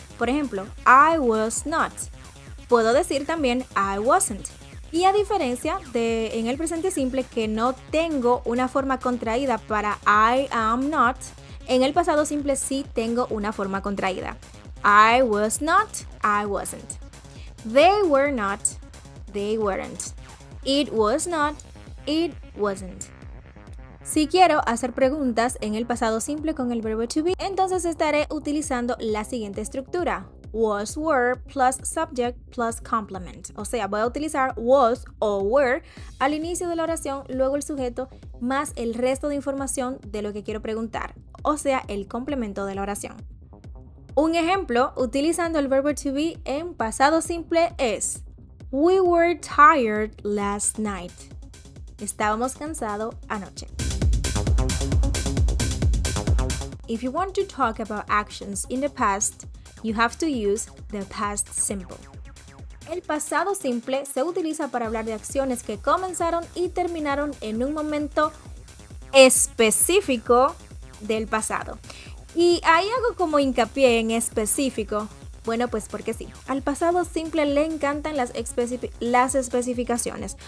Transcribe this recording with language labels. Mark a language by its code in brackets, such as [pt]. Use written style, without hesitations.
[es] Por ejemplo, [en] I was not. [es] Puedo decir también [en] I wasn't. [es] Y a diferencia de en el presente simple que no tengo una forma contraída para I am not, en el pasado simple sí tengo una forma contraída. [en] I was not, I wasn't. They were not, they weren't. It was not, it wasn't. [es] Si quiero hacer preguntas en el pasado simple con el verbo to be, entonces estaré utilizando la siguiente estructura. [en] Was, were, plus subject, plus complement. [es] O sea, voy a utilizar was o were al inicio de la oración, luego el sujeto, más el resto de información de lo que quiero preguntar. O sea, el complemento de la oración. Un ejemplo, utilizando el verbo to be en pasado simple es [en] We were tired last night. [es] Estábamos cansados anoche. [en] If you want to talk about actions in the past, you have to use the past simple. [es] El pasado simple se utiliza para hablar de acciones que comenzaron y terminaron en un momento específico del pasado. Y ahí hago como hincapié en específico. Bueno, pues porque sí, al pasado simple le encantan las especificaciones.